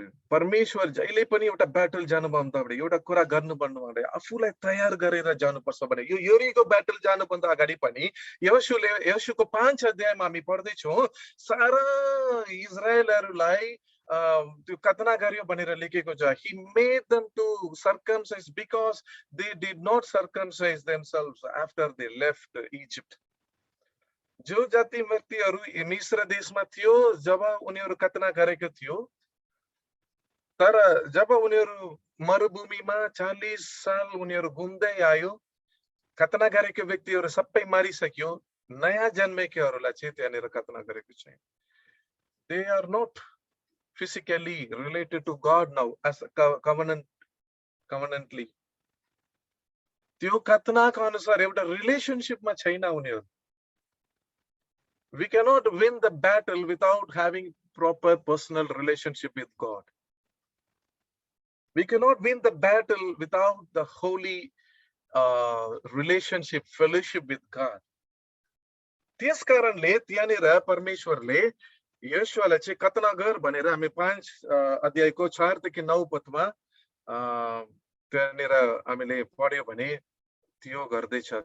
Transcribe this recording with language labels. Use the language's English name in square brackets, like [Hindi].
[Nepali] परमेश्वर जहिले पनि एउटा ब्याटल जानुभन्दा अगाडि एउटा कुरा गर्नुपर्नु भने आफूलाई तयार गरेर जानुपर्छ भने यो यरीको ब्याटल जानुभन्दा अगाडि पनि योशुको 5 अध्यायमा हामी पढ्दैछौँ, सारा इजरायलहरूलाई त्यो कतना गर्यो भनेर लेखेको छ। [English] He made them to circumcise because they did not circumcise themselves after they left Egypt. [Nepali] जो जाति व्यक्तिहरू मिस्र देशमा थियो जब उनीहरू कतना गरेको थियो, तर जब उनीहरू मरुभूमिमा 40 साल उनीहरू घुम्दै आयो, कतना गरेको व्यक्तिहरू सबै मरिसक्यो, नयाँ जन्मेकोहरूलाई चाहिँ त्यहाँनिर कतना गरेको छैन। [English] They are not physically related to God now as covenantly. [Nepali] त्यो कतनाको अनुसार एउटा रिलेशनशिपमा छैन उनीहरू। [English] We cannot win the battle without having proper personal relationship with God. We cannot win the battle without the holy relationship, fellowship with God. [Nepali] त्यस कारणले त्यहाँनिर परमेश्वरले योशुवालाई चाहिँ कतना गर भनेर हामी 5 अध्यायको 4 देखि 9 पदमा त्यहाँनिर हामीले पढ्यो भने त्यो गर्दैछ।